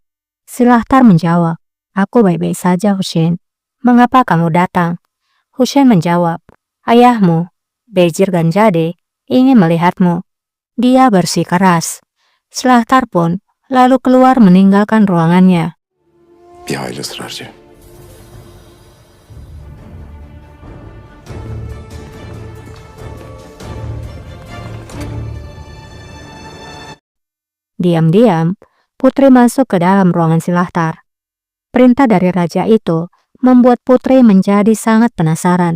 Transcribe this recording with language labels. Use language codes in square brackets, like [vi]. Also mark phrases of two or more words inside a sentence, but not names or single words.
[id] Silahtar menjawab, "Aku baik-baik saja Husain. Mengapa kamu datang?" Husain menjawab, "Ayahmu, Bezir Ganjade, ingin melihatmu. Dia bersikeras." Silahtar pun lalu keluar meninggalkan ruangannya. [tr] Bir hayli ısrarcı. [id] Diam-diam, Putri masuk ke dalam ruangan Silahtar. Perintah dari raja itu membuat Putri menjadi sangat penasaran.